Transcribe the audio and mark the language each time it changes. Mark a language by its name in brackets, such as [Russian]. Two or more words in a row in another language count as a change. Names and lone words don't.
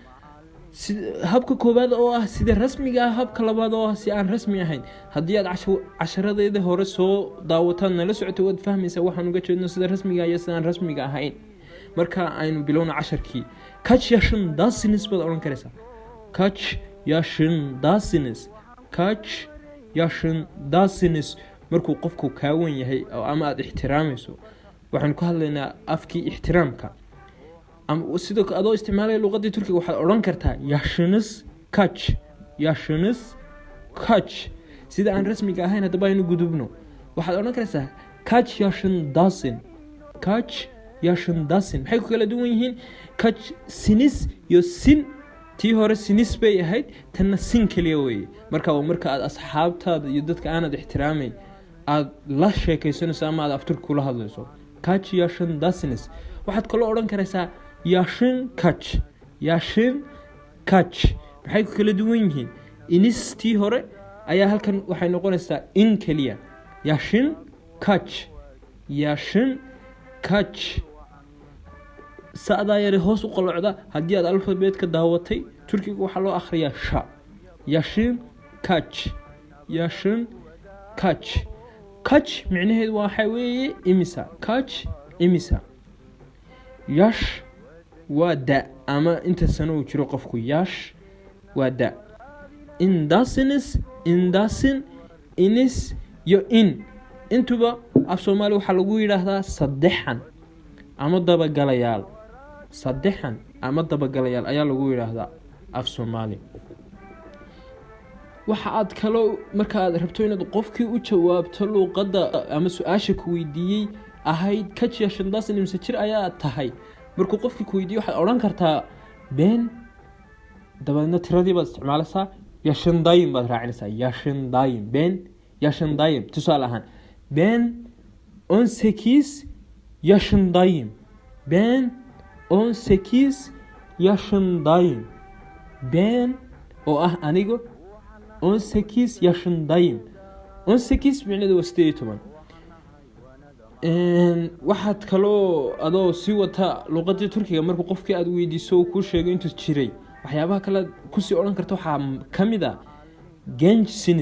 [Somali] habka koowaad oo ah sida rasmiga ah, habka labaad oo ah si aan rasmi ahayn. haddii aad casharadeeda hore soo daawataan nala socoto waad fahmaysaa waxaan uga jeedno sida rasmiga iyo sida aan rasmiga ahayn. marka aynu bilowna casharkii. [Turkish] kaç yaşındasınız [Somali] baad odhan karaysaa. [Turkish] kaç yaşındasınız. kaç yaşındasınız [Somali] markuu qofku kaawan yahay ama aad ixtiraamayso. waxaan ku hadlaynaa afkii ixtiraamka. ama sidoo kale adoo isticmaalaya luqadii turkiga waxaad odhan kartaa [Turkish] yaşınız kaç. yaşınız kaç. [Somali] sida aan rasmiga ahayn haddaba aynu gudubno. waxaad odhan karaysaa [Turkish] kaç yaşındasın. kaç yaşındasın. [Somali] maxay ku kala duwan yihiin? [Turkish] kaç sinis iyo sin. [Somali] tii hore sinis bay ahayd, tanna sin keliya weeye. marka waa marka aad asxaabtaada iyo dadka aanad ixtiraamayn aad la sheekaysanayso ama aad af turki kula hadlayso. [Turkish] kaç yaşındasınız. [Somali] waxaad kaloo odhan karaysaa [Turkish] yaşın kaç. yaşın kaç. [Somali] maxay ku kala duwan yihiin? inis tii hore ayaa halkan waxay noqonaysaa in keliya. [Turkish] yaşın kaç. yaşın kaç. [Somali] sa'daa yare hoos u qalocda haddii aad alfabeetka daawatay turkiga waxaa loo akhriyaa sha. [Turkish] yaşın kaç. yaşın kaç. [Somali] kaç micnaheedu waxa weeye imisa. kaç imisa. yash waa da ama inta sano uu jiro qofku. yash waa da. [Turkish] indasınız, indasın, inis iyo in. [Somali] intuba af Soomaali waxaa lagu yidhaahdaa saddexan ama dabagalayaal. saddexan ama dabagalayaal ayaa lagu yidhaahdaa af Soomaali. waxa aad kaloo marka aad rabto inaad qofkii u jawaabto luuqadda ama su-aasha ku weydiiyey ahayd [Turkish] kaç yaşındasın [Somali] imse jir ayaa tahay. markuu qofkii ku weydiiyo waxaad odhan kartaa ben, dabeedna tiradii baad isticmaalaysaa. yaşındayım baad raacinaysaa. [Turkish] yaşındayım. ben yaşındayım. [Somali] tusaale ahaan [Turkish] ben 18 yaşındayım. ben 18 yaşındayım. [Somali] ben oo ah anigu 18 yaşındayım. 18 micnaheedu waa 18. waxaad kaloo adoo sii wata luqadii turkiga markuu qofkii aad weydiiso uu kuu sheego intuu jiray waxyaabaha kale kusii odhan karta waxaa ka mid a gençsiniz.